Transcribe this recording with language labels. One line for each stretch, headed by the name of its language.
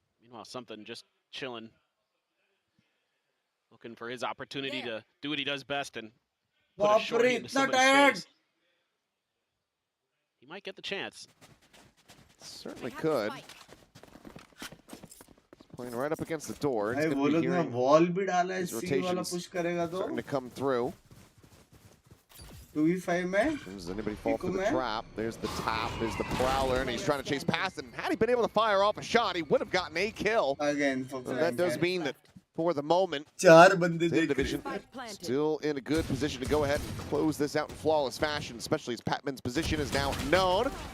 English: Meanwhile, something just chilling. Looking for his opportunity to do what he does best and put a shorty into somebody's face. He might get the chance. Certainly could. He's playing right up against the door. It's
Hindi: वो लोग ने wall भी डाला है, C वाला push करेगा तो
English: starting to come through.
Hindi: 2v5 में
English: does anybody fall for the trap? There's the tap, there's the prowler, and he's trying to chase past it. And had he been able to fire off a shot, he would have gotten a kill. Again, so that does mean that for the moment, Zeta Division still in a good position to go ahead and close this out in flawless fashion, especially as Patman's position is now known.